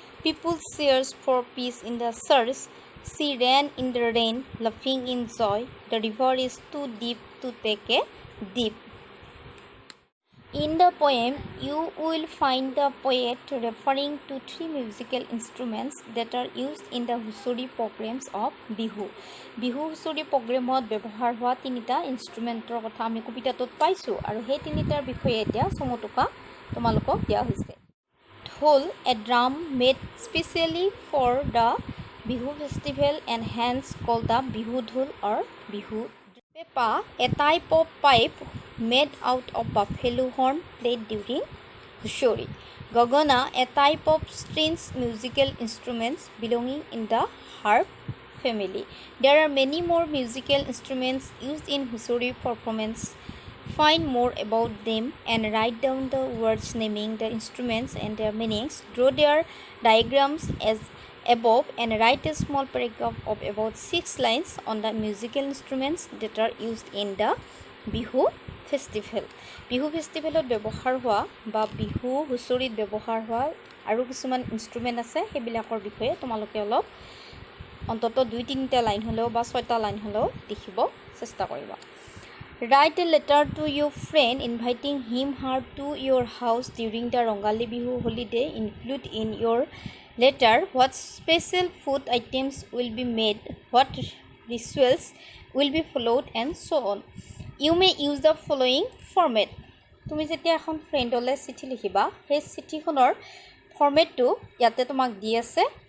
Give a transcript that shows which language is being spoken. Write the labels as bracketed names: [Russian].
[English] People search for peace in the search. She ran in the rain, laughing in joy. The river is too deep to take a dip. In the poem, you will find the poet referring to 3 musical instruments that are used in the Husuri programs of Bihu. [Assamese] Bihu Husuri programot ব্যবহাৰ হোৱা 3টা ইনষ্ট্ৰুমেণ্টৰ কথা আমি কবিতাটোত পাইছোঁ আৰু সেই 3টাৰ বিষয়ে এতিয়া চমুটোকা তোমালোকক দিয়া হৈছে। [English] Dhol, a drum made specially for the Bihu festival and hence called the Bihu Dhol or Bihu. Pepa, a type of pipe made out of buffalo horn played during Husuri. Gogona, a type of stringed musical instruments belonging in the harp family. There are many more musical instruments used in Husuri performance. Find more about them and write down the words naming the instruments and their meanings. Draw their diagrams as above and write a small paragraph of about 6 lines on the musical instruments that are used in the Bihu festival. [Assamese] Bihu festivalot ব্যৱহাৰ হোৱা বা বিহু হুঁচৰিত ব্যৱহাৰ হোৱা আৰু কিছুমান instrument আছে সেইবিলাকৰ বিষয়ে তোমালোকে অলপ অন্তত 2-3টা লাইন হ'লেও বা 6টা লাইন হ'লেও লিখিব চেষ্টা কৰিবা। [English] Write a letter to your friend inviting him/her to your house during the Rongali Bihu holiday. Include in your letter what special food items will be made, what rituals will be followed, and so on. You may use the following format. [Assamese] তুমি যেতিয়া এখন ফ্ৰেণ্ডলৈ চিঠি লিখিবা সেই চিঠিখনৰ ফৰ্মেটটো ইয়াতে তোমাক দি আছে।